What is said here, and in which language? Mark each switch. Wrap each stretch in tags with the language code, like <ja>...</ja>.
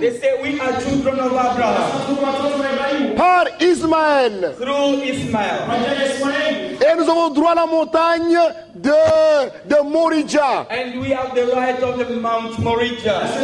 <en>They say we are children of Abraham</en> <fr>Par Ismaël.</fr> <en>through Ismail.</en> <fr>Et nous avons droit à la montagne de Moridja.</fr> <en>And we have the right of the Mount Moriah.</en>